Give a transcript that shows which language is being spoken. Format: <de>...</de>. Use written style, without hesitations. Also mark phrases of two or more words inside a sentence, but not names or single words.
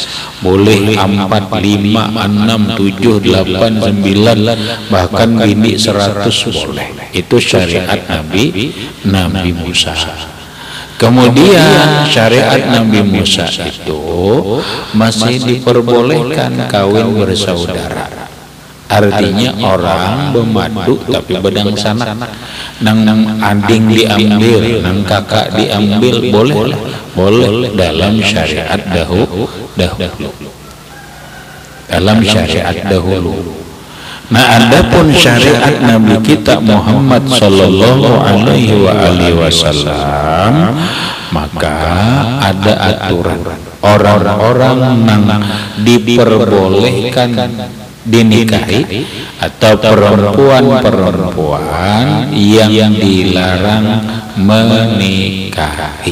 <bjn>Boleh 4, 5, 6, 7, 8, 9, bahkan bini 100 boleh. Itu syariat Nabi Musa. Kemudian syariat Nabi Musa itu masih diperbolehkan kawin bersaudara. Artinya orang bermadu tapi bedang sanak, nang ading diambil, nang kakak diambil, boleh dalam syariat dahulu. Dalam syariat dahulu. Nah, adapun syariat Nabi kita Muhammad</bjn> <ar>صلى الله عليه وسلم,</ar> <bjn>maka ada aturan orang-orang yang diperbolehkan dinikahi atau perempuan-perempuan yang dilarang menikahi.</bjn>